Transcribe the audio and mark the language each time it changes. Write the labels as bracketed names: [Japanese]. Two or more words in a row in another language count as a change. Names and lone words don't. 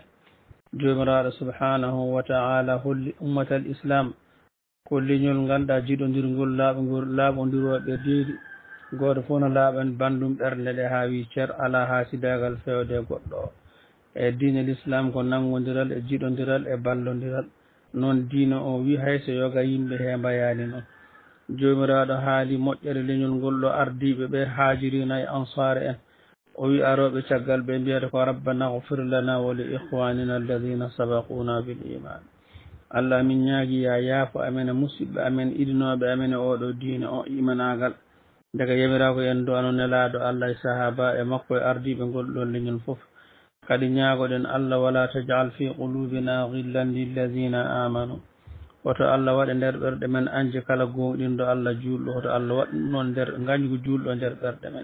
[Fula] jomiraɗo [Arabic] سبحانه وتعالى [Fula] holli ummatal islam ko leñol ngannduɗa jiɗodirgol laaɓodiroɓe deedi goto fof no laaɓan bandum ɓernde ɗe ha wi ceer ala hasidagal fewde goɗɗo o. e diine l'islam ko nanggodiral e jiɗodiral e ballodiral. noon diine o wi hayso yoga yimɓe he mbayani noon. jomiraɗo haali moƴƴere leñol ngol ɗo ardiɓe ɓe haajirina e ansare en, o wi aroɓe caggal ɓe mbiyata ko [Arabic] ربنا اغفر لنا ولإخواننا الذين سبقونا بالإيمان. [Fula] Allah min ñaagui ya yaafo amen e musidɓe amen idinoɓe amen e oɗo diine o imanagal. daga yamirako en do ano nelaɗo Allah e sahaba e makko e ardiɓe ngol ɗo leñol foof. kadi ñaagoɗen Allah [Arabic] ولا تجعل في قلوبنا غلا للذين آمنوا. [Fula] woto Allah waɗa nder ɓerɗe men anje kala gonɗinɗo Allah julɗo, woto Allah waɗa noon nder gañgu julɗo nder ɓerɗe men.